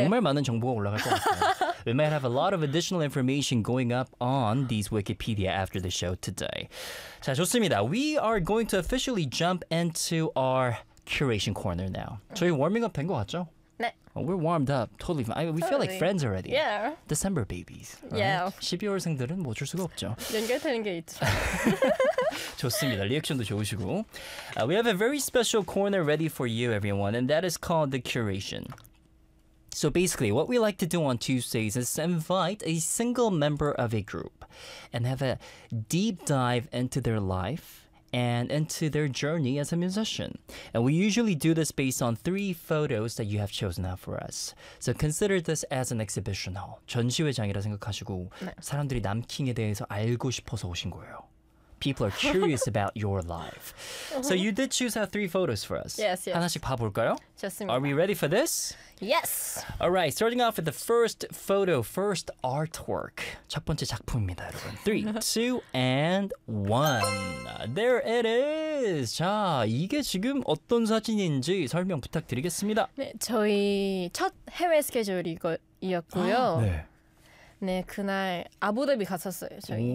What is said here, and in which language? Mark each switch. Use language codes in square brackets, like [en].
[ko] 정말 많은 정보가 올라갈 것 같아요. [en] We might have a lot of additional information going up on these Wikipedia after the show today. [ko] 자, 좋습니다. [en] We are going to officially jump into our curation corner now. [ko] 저희 워밍업 된 것 같죠? 네. [en] Oh, we're warmed up. Totally fine. We feel like friends already. Yeah. December babies. Right? Yeah. [ko] 12월생들은 뭐 어쩔 수가 없죠. 연결되는 게 있죠. 좋습니다. 리액션도 좋으시고. [en] We have a very special corner ready for you, everyone, and that is called the curation. So basically, what we like to do on Tuesdays is invite a single member of a group and have a deep dive into their life and into their journey as a musician. And we usually do this based on three photos that you have chosen out for us. So consider this as an exhibition hall. [ko] 전시회장이라 생각하시고 네. 사람들이 남킹에 대해서 알고 싶어서 오신 거예요. [en] People are curious about your life. So you did choose out three photos for us. Yes, yes. [ko] 하나씩 봐볼까요? 좋습니다. [en] Are we ready for this? Yes! All right, starting off with the first photo, first artwork. [ko] 첫 번째 작품입니다, 여러분. [en] Three, two, and one. There it is! [ko] 자, 이게 지금 어떤 사진인지 설명 부탁드리겠습니다. 네, 저희 첫 해외 스케줄이었고요. 네. 네, 그날 아부다비 갔었어요, 저희.